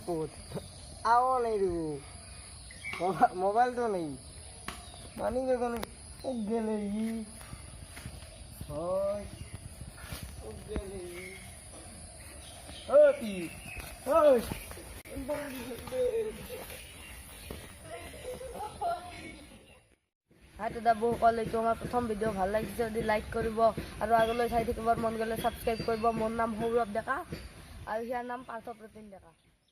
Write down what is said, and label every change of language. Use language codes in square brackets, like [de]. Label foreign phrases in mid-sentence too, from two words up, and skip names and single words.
[as] खुद आओ नहीं रू मोबाइल तो नहीं मनी का तो नहीं गेले ही ओए गेले ही ओती ओए হাই দাদা বৌসকল এইটো আমাৰ প্ৰথম ভিডিঅ' ভাল লাগিছে যদি লাইক কৰিব আৰু আগলৈ চাই থাকিবৰ মন গ'লে ছাবস্ক্ৰাইব কৰিব মোৰ নাম সৌৰভ ডেকা আৰু ইয়াৰ নাম পাৰ্থ প্ৰতিম ডেকা